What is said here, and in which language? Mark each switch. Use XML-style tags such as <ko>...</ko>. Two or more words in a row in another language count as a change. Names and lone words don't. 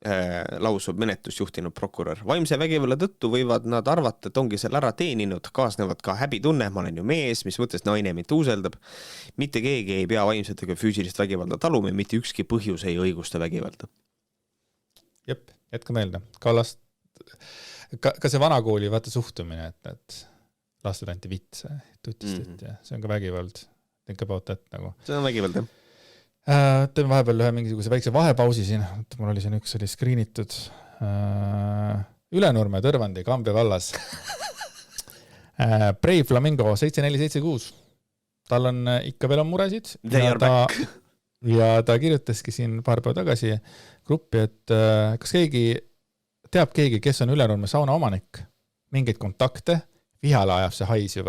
<et>lausub menetlust juhtinud prokurör. Vaimse vägivalla tõttu võivad nad arvata, et ongi seal ära teeninud, kaasnevad ka häbitunne, ma olen ju mees, mis mõttes naine mind tuuseldab. Mitte keegi ei pea vaimset ega füüsilist vägivalda taluma, mitte ükski põhjus ei õigusta vägivalda. Jep, jätka meelde. Ka see vanakooli vaata suhtumine, et lastud anti vitse, tutistati ja see on ka vägivald.</et> <en>Think about that nagu.</en> <et>See on vägivald, jah. Teeme vahepeal ühe mingisuguse väikse vahepausi siin. Mul oli siin üks oli skriinitud Ülenurme, Tõrvandi, Kambja vallas. Brave Flamingo 7476. Tal on ikka veel on muresid. Ja ta kirjutaski siin paar päeva tagasi gruppi, et kas teab keegi, kes on Ülenurme sauna omanik, mingeid kontakte, vihale ajab see hais juba.</et>